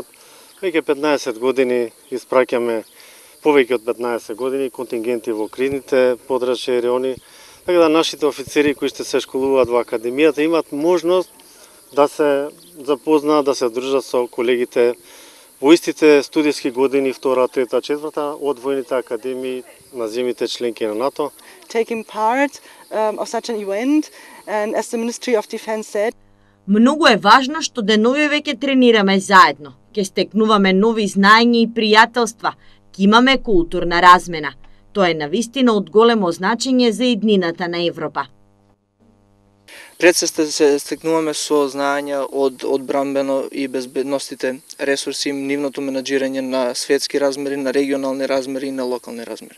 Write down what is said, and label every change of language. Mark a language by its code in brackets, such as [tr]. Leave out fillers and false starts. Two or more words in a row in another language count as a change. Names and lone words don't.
[mk] Веќе 15 години испраќаме повеќе од 15 години контингенти во кризните подрачни райони, така да нашите офицери кои ще се школуваат во академијата имаат можност да се запознаат, да се дружат со колегите во истите студиски години, 2, 3, 4 од војните академии на земјите членки на НАТО. [en] Taking part of such an event, and as the Ministry of Defense said, [mk] многу е важно што деновиве ќе тренираме заедно, ќе стекнуваме нови знаења и пријателства, ќе имаме културна размена. Тоа е навистина од големо значење за иднината на Европа. Пред се стекнуваме со знаења од одбранбено и безбедностите ресурси, нивното менаџирање на светски размери, на регионални размери и на локални размери.